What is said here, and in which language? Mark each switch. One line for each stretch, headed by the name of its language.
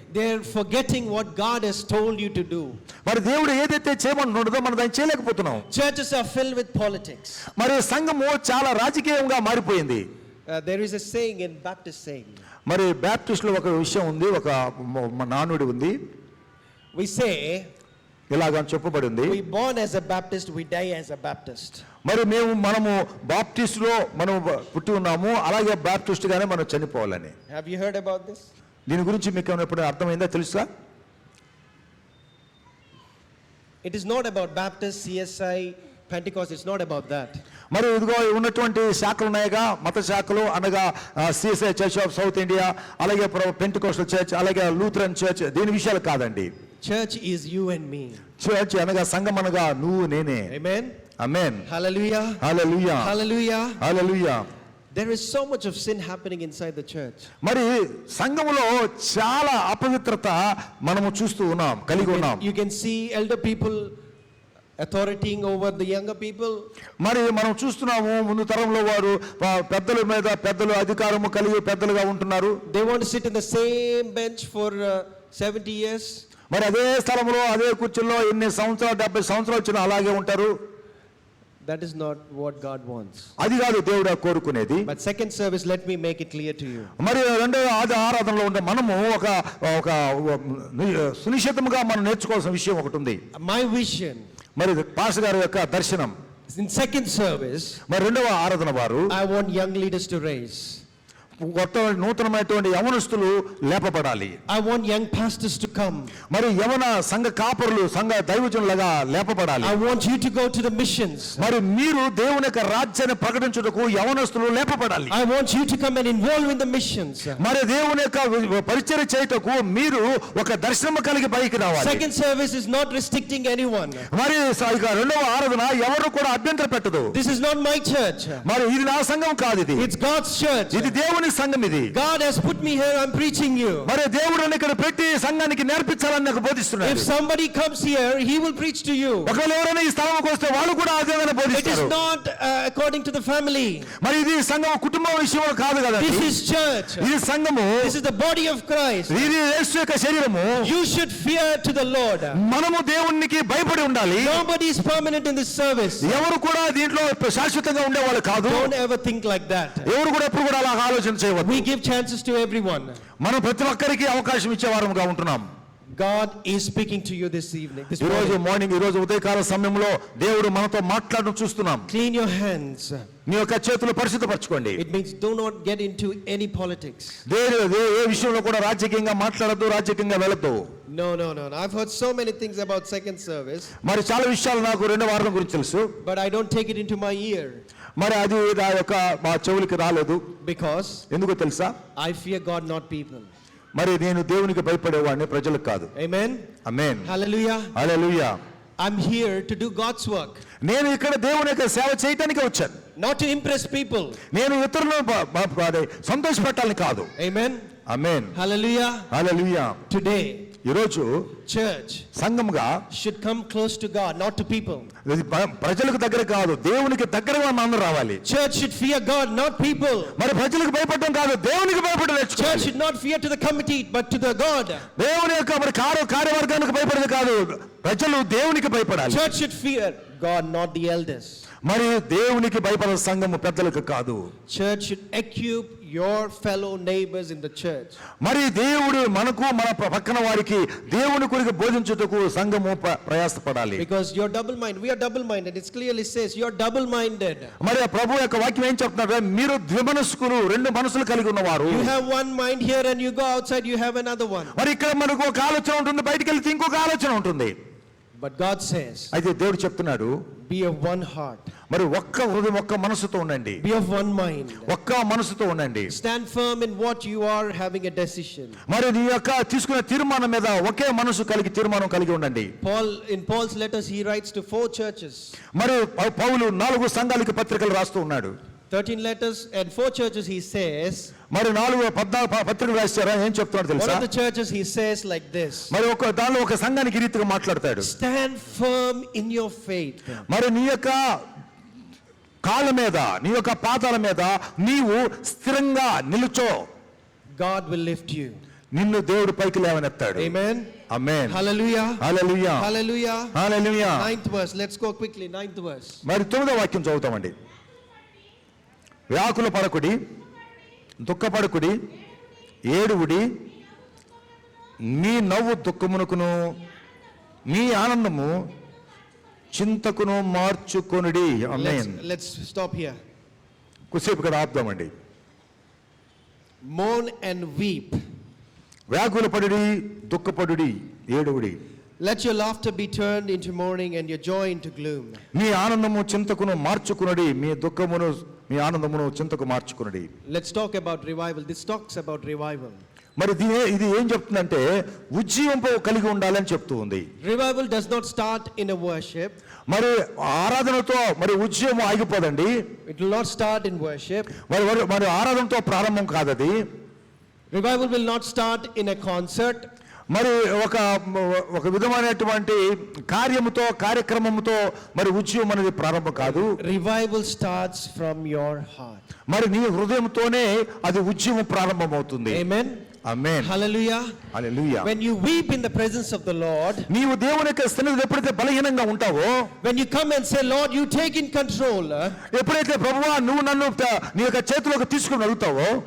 English: They're forgetting what God has told you to do.
Telugu: మరి దేవుడు ఏదైతే చేయమన్నాడో మనం దాన్ని చేయలేకపోతున్నాం.
English: Churches are filled with politics.
Telugu: మరి సంఘము చాలా రాజకీయంగా మారిపోయింది.
English: There is a saying in Baptist saying.
Telugu: మరి బ్యాప్టిస్ట్లో ఒక విషయం ఉంది, ఒక నానుడి ఉంది.
English: We say,
Telugu: ఇలాగా చెప్పబడి ఉంది,
English: we born as a Baptist, we die as a Baptist.
Telugu: మరి మనము బాప్టిస్ట్లో మనం పుట్టి ఉన్నాము, అలాగే బాప్టిస్ట్ గానే మనం చనిపోవాలని.
English: Have you heard about this?
Telugu: దీని గురించి మీకు ఎప్పుడు అర్థమైందా, తెలుసా?
English: It is not about Baptist, CSI, Pentecost. It's not about that.
Telugu: మరి ఇదిగో ఉన్నటువంటి శాఖలు ఉన్నాయిగా, మత శాఖలు అనగా CSI church of south India, అలాగే పెంటెకోస్టల్ చర్చ్, అలాగే లూథరన్ చర్చ్, దీని విషయాలు కాదండి.
English: Church is you and me.
Telugu: Church అనగా సంఘం అనగా నువ్వు నేనే.
English: Amen.
Telugu: Amen.
English: Hallelujah.
Telugu: Hallelujah.
English: Hallelujah.
Telugu: Hallelujah.
English: There is so much of sin happening inside the church.
Telugu: మరి సంఘములో చాలా అపవిత్రత మనము చూస్తూ ఉన్నాం, కలిగి ఉన్నాం.
English: You can see elder people authoritating over the younger people.
Telugu: మరి మనం చూస్తున్నాము, ముందు తరంలో వారు పెద్దల మీద పెద్దలు అధికారము కలిగి పెద్దలుగా ఉంటున్నారు.
English: They want to sit in the same bench for 70 years.
Telugu: మరి అదే స్థలంలో అదే కుర్చీలో ఎన్ని సంవత్సరాలు, 70 సంవత్సరాలు వచ్చినా అలాగే ఉంటారు.
English: That is not what God wants.
Telugu: అది కాదు దేవుడు కోరుకునేది.
English: But second service, let me make it clear to you.
Telugu: మరి రెండవ ఆరాధనలో ఉంటే మనము ఒక సునిశ్చితంగా మనం నేర్చుకోవాల్సిన విషయం ఒకటి ఉంది.
English: My vision
Telugu: మరి పాస్టర్ గారి యొక్క దర్శనం,
English: in second service,
Telugu: మరి రెండవ ఆరాధన వారు
English: I want young leaders to raise.
Telugu: కొత్త నూతనమైనటువంటి యవనస్తులు లేపబడాలి.
English: I want young pastors to come.
Telugu: మరి యవన సంఘ కాపరులు, సంఘ దైవజనులుగా లేపబడాలి.
English: I want you to go to the missions.
Telugu: మరి మీరు దేవుని యొక్క రాజ్యాన్ని ప్రకటించుటకు యవనస్తులు లేపబడాలి.
English: I want you to come and involve in the missions.
Telugu: మరి దేవుని యొక్క పరిచర్య చేయుటకు మీరు ఒక దర్శనం కలిగి పైకి రావాలి.
English: Second service is not restricting anyone.
Telugu: మరి ఇక రెండవ ఆరాధన ఎవరు కూడా అభ్యంతరం పెట్టదు.
English: This is not my church.
Telugu: మరి ఇది నా సంఘం కాదు, ఇది
English: It's God's church.
Telugu: ఇది దేవుని సంఘం. ఇది
English: God has put me here. I'm preaching you.
Telugu: మరి దేవుడు నన్ను ఇక్కడ పెట్టి సంఘానికి నేర్పించాలని నాకు బోధిస్తున్నాడు.
English: If somebody comes here, he will preach to you.
Telugu: ఒకవేళ ఎవరైనా ఈ స్థలంకి వస్తే వాళ్ళు కూడా అదేవిధంగా
English: It is
Telugu: బోధిస్తారు.
English: not according to the family.
Telugu: మరి ఇది సంఘం కుటుంబ విషయం కాదు కదా.
English: This is church.
Telugu: ఇది సంఘము,
English: This is the body of Christ.
Telugu: ఇది యేసు యొక్క శరీరము.
English: You should fear to the Lord.
Telugu: మనము దేవునికి భయపడి ఉండాలి.
English: Nobody is permanent in this service.
Telugu: ఎవరు కూడా దీంట్లో శాశ్వతంగా ఉండేవాళ్ళు కాదు.
English: Don't ever think like that.
Telugu: ఎవరు కూడా ఎప్పుడు కూడా అలా ఆలోచన చేయవద్దు.
English: We give chances to everyone.
Telugu: మనం ప్రతి ఒక్కరికి అవకాశం ఇచ్చేవారముగా ఉంటున్నాం.
English: God is speaking to you this evening. This
Telugu: ఈ రోజు
English: morning.
Telugu: ఈ రోజు ఉదయకాల సమయంలో దేవుడు మనతో మాట్లాడడం చూస్తున్నాం.
English: Clean your hands.
Telugu: మీ యొక్క చేతులు పరిశుద్ధపరచుకోండి.
English: It means do not get into any politics.
Telugu: ఏ విషయంలో కూడా రాజకీయంగా మాట్లాడద్దు, రాజకీయంగా వెళ్ళద్దు.
English: No. I've heard so many things about second service.
Telugu: మరి చాలా విషయాలు నాకు రెండవ వారం గురించి తెలుసు.
English: But I don't take it into my ear.
Telugu: మరి అది నా యొక్క మా చెవులకి రాలేదు.
English: Because
Telugu: ఎందుకో తెలుసా?
English: I fear God, not people.
Telugu: మరి నేను దేవునికి భయపడేవాడిని, ప్రజలకు కాదు.
English: Amen.
Telugu: Amen.
English: Hallelujah.
Telugu: Hallelujah.
English: I'm here to do God's work.
Telugu: నేను ఇక్కడ దేవుని యొక్క సేవ చేయడానికి వచ్చాను.
English: Not to impress people.
Telugu: నేను ఇతరులను సంతోషపెట్టాలని కాదు.
English: Amen.
Telugu: ఆమేన్.
English: Hallelujah.
Telugu: హల్లెలూయా.
English: Today,
Telugu: ఈ రోజు
English: church
Telugu: సంఘంగా
English: should come close to God, not to people.
Telugu: ప్రజలకు దగ్గర కాదు, దేవునికి దగ్గరగా మనం రావాలి.
English: Church should fear God, not people.
Telugu: మరి ప్రజలకు భయపడడం కాదు, దేవునికి భయపడడం
English: Church
Telugu: నేర్చుకోవాలి.
English: should not fear to the committee, but to the God.
Telugu: దేవుని యొక్క మరి కార్యవర్గానికి భయపడేది కాదు, ప్రజలు దేవునికి భయపడాలి.
English: Church should fear God, not the elders.
Telugu: మరి దేవునికి భయపడే సంఘము పెద్దలకు కాదు.
English: Church should equip your fellow neighbors in the church.
Telugu: మరి దేవుడు మనకు మన పక్కన వారికి దేవుని కొరకు బోధించుటకు సంఘము ప్రయాసపడాలి.
English: Because you're double-minded. We are double-minded. It clearly says you're double-minded.
Telugu: మరి ఆ ప్రభు యొక్క వాక్యం ఏం చెప్తున్నాడు? మీరు ద్విమనస్కులు, రెండు మనసులు కలిగి ఉన్నవారు.
English: You have one mind here and you go outside, you have another one.
Telugu: మరి ఇక్కడ మనకు ఒక ఆలోచన ఉంటుంది, బయటికి వెళ్తే ఇంకొక ఆలోచన ఉంటుంది.
English: But God says,
Telugu: అయితే దేవుడు చెప్తున్నాడు,
English: be of one heart.
Telugu: మరి ఒక్క హృదయం, ఒక్క మనసుతో ఉండండి.
English: Be of one mind.
Telugu: ఒక్క మనసుతో ఉండండి.
English: Stand firm in what you are having a decision.
Telugu: మరి నీ యొక్క తీసుకునే తీర్మానం మీద ఒకే మనసు కలిగి తీర్మానం కలిగి ఉండండి.
English: In Paul's letters he writes to 4 churches.
Telugu: మరి పౌలు 4 సంఘాలకు పత్రికలు రాస్తూ ఉన్నాడు.
English: 13 letters and 4 churches he says.
Telugu: మరి 14 పత్రికలు రాశారా? ఏం చెప్తున్నాడు
English: One
Telugu: తెలుసా?
English: of the churches he says like this.
Telugu: మరి దానిలో ఒక సంఘానికి ఈ రీతిగా మాట్లాడతాడు.
English: Stand firm in your faith.
Telugu: మరి నీ యొక్క కాళ్ళ మీద, నీ యొక్క పాదాల మీద నీవు స్థిరంగా నిలుచో.
English: God will lift you.
Telugu: నిన్ను దేవుడు పైకి లేవనెత్తాడు.
English: Amen.
Telugu: Amen.
English: Hallelujah.
Telugu: Hallelujah.
English: Hallelujah.
Telugu: Hallelujah.
English: 9th verse. Let's go quickly. 9th verse.
Telugu: మరి 9వ వాక్యం చదువుతామండి. వ్యాకుల పడకుడి, దుఃఖపడకుడి, ఏడువుడి, మీ నవ్వు దుఃఖమునకును మీ ఆనందము చింతకును మార్చుకొనుడి. ఆమేన్.
English: Let's stop here.
Telugu: కుసేపు ఇక్కడ ఆపుదామండి.
English: Mourn and weep.
Telugu: వ్యాకుల పడుడి, దుఃఖపడుడి, ఏడువుడి.
English: Let your laughter be turned into mourning and your joy into gloom.
Telugu: మీ ఆనందము చింతకును మార్చుకునుడి, మీ దుఃఖమును మీ ఆనందమును చింతకు మార్చుకునుడి.
English: Let's talk about revival. This talks about revival.
Telugu: మరి ఇది ఏం చెప్తుందంటే ఉజ్జీవంపు కలిగి ఉండాలని చెప్తూ ఉంది.
English: Revival does not start in a worship.
Telugu: మరి ఆరాధనతో మరి ఉజ్జీవం ఆగిపోదండి.
English: It will not start in worship.
Telugu: మరి ఆరాధనతో ప్రారంభం కాదది.
English: Revival will not start in a concert.
Telugu: మరి ఒక విధమైనటువంటి కార్యక్రమముతో మరి ఉజ్జీవం అనేది ప్రారంభం కాదు.
English: Revival starts from your heart.
Telugu: మరి నీ హృదయంతోనే అది ఉజ్జీవం ప్రారంభమవుతుంది.
English: Amen.
Telugu: Amen.
English: Hallelujah.
Telugu: Hallelujah.
English: When you weep in the presence of the Lord,
Telugu: నీవు దేవుని యొక్క సన్నిధిలో ఎప్పుడైతే బలహీనంగా ఉంటావో,
English: when you come and say, Lord, you take in control.
Telugu: ఎప్పుడైతే ప్రభువా నువ్వు నన్ను నీ యొక్క చేతిలోకి తీసుకుని అడుగుతావో,